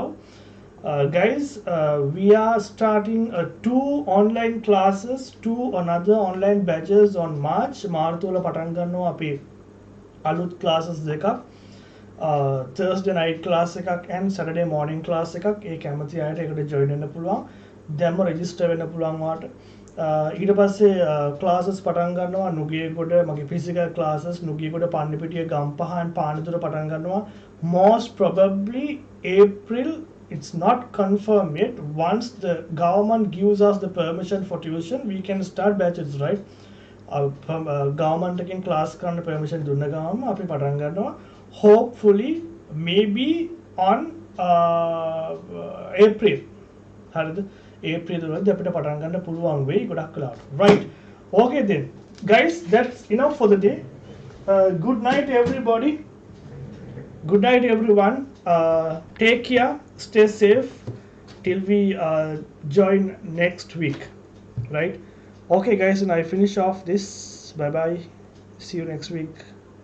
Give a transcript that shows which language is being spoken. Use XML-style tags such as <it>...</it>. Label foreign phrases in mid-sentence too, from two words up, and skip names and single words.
<en>Guys, we are starting 2 online classes, 2 another online batches on March.</en> <si>මාර්තුවල පටන් ගන්නවා අපි අලුත් classes දෙකක්.</si> <en>Thursday night class එකක් and Saturday morning class එකක්.</en> <si>ඒ කැමති අයට ඒකට join වෙන්න පුළුවන්. දැන්ම register වෙන්න පුළුවන් වාට. ඊට පස්සේ classes පටන් ගන්නවා නුගේගොඩ මගේ</si> <en>physical classes</en> <si>නුගේගොඩ පන්නිපිටිය ගම්පහ and පානදුර පටන් ගන්නවා</si> <en>most probably April. It's not confirmed yet. Once the government gives us the permission for tuition, we can start batches, right? Government again class</en> <si>කරන්න permission දුන්න ගමන් අපි පටන් ගන්නවා.</si> <en>Hopefully, maybe on April.</en> <si>හරිද? April වලදී අපිට පටන් ගන්න පුළුවන් වෙයි ගොඩක් වෙලාවට.</si> <en>Right. Okay then. Guys, that's enough for the day. Good night everybody. Good night everyone. Take care. Stay safe till we join next week, right? Okay guys, and I finish off this. Bye bye, see you next week.</en>